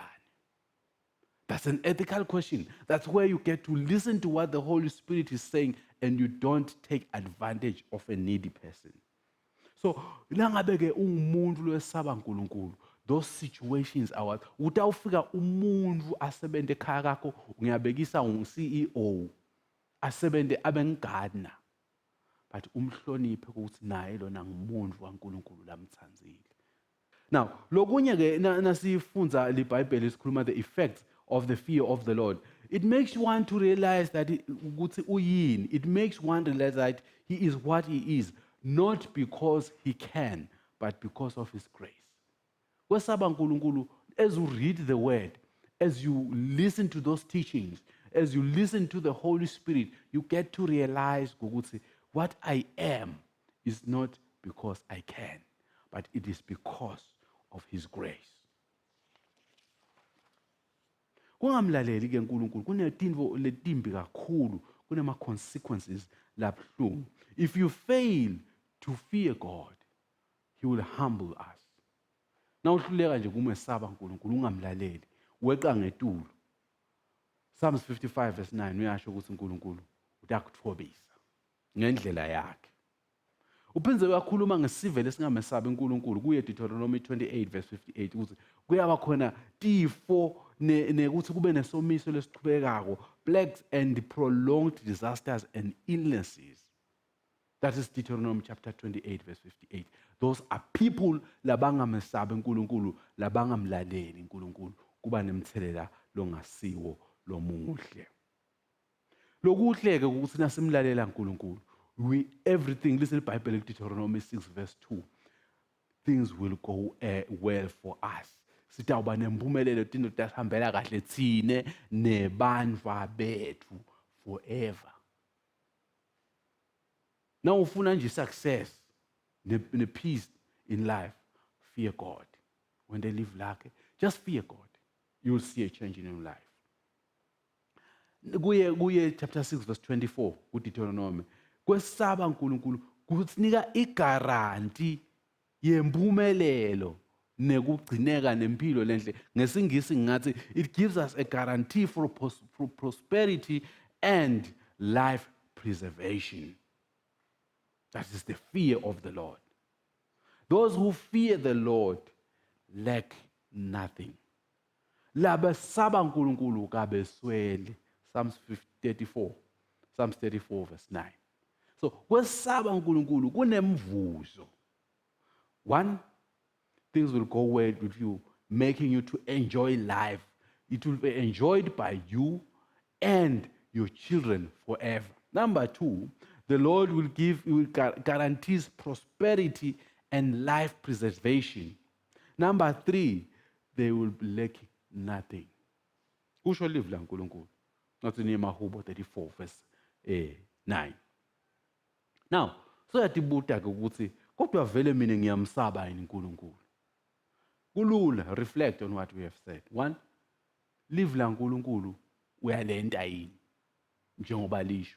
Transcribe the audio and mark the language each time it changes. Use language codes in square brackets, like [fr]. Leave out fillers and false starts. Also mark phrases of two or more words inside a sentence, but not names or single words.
[en] That's an ethical question. That's where you get to listen to what the Holy Spirit is saying and you don't take advantage of a needy person. So, [ss] langabeke umuntu lwesaba uNkulunkulu, [en] those situations are what [ss] utawufika umuntu asebenze ekhaya kakho ngiyabekisa CEO asebenze abengardener, but umhloniphe ukuthi naye lona ngumuntu waNkulunkulu lamthanzile. [en] Now, [ss] lokunye ke nasifunza liBhayibheli sikhuluma [en] the effects of the fear of the Lord. It makes one to realize that it makes one realize that he is what he is, not because he can, but because of his grace. [ss] Kwesaba Nkulunkulu, [en] as you read the word, as you listen to those teachings, as you listen to the Holy Spirit, you get to realize what I am is not because I can, but it is because of his grace. [ss] Kungamlaleli ke uNkulunkulu kunetinto letimbi kakhulu, kunema consequences labuhlungu. [en] If you fail to fear God, he will humble us. [ss] Na uhluleka nje kumesaba uNkulunkulu ungamlaleli, weqa ngetulu. Psalms 55 verse 9 uyasho ukuthi uNkulunkulu uyakuthobisa ngendlela yakhe. Uphindze uyakhuluma ngesivele singamesabi uNkulunkulu kuye Deuteronomy 28 verse 58 ukuthi kuyaba khona tifo nekuthi kube nesomiso lesiqhubekako, [en] plagues and prolonged disasters and illnesses. That is Deuteronomy chapter 28 verse 58. Those are people [ss] labangamesabi uNkulunkulu, labangamlaleli uNkulunkulu, kuba nemthelela longasiwo lomuhle. Lokuhle ke ukuthi nasimlalela uNkulunkulu, [en] everything, listen to the Bible, Deuteronomy 6 verse 2. Things will go well for us. [ss] Sitawuba nempumelelo tinto tasihambela kahle thine nebantwa bethu forever. [en] Now [ss] ufuna nje [en] success ne peace in life, fear God. When they live like, just fear God. You will see a change in your life. [ss] Kuye chapter 6 verse 24 kuDeuteronomy. Kwesaba uNkulunkulu kusinika igaranti yempumelelo nekugcineka nempilo lenhle. Ngesingisi ngathi [en] it gives us a guarantee for prosperity and life preservation. That is the fear of the Lord. Those who fear the Lord lack nothing. [ss] Labesaba uNkulunkulu kabesweli. [en] Psalms 34 verse 9. [ss] So, kwesaba uNkulunkulu kunemvuzo. [en] One, things will go well with you, making you to enjoy life. It will be enjoyed by you and your children forever. Number two, the Lord will guarantees prosperity and life preservation. Number three, they will lack nothing. [ss] Kusho live la uNkulunkulu. [en] Not in Mahubo 34 verse 9. [ss] Now, so yatibuta ukuthi kodwa vele mina ngiyamsaba yini uNkulunkulu. Kulula, [en] reflect on what we have said. One, [ss] live la uNkulunkulu uyalenta yini njengoba lisho.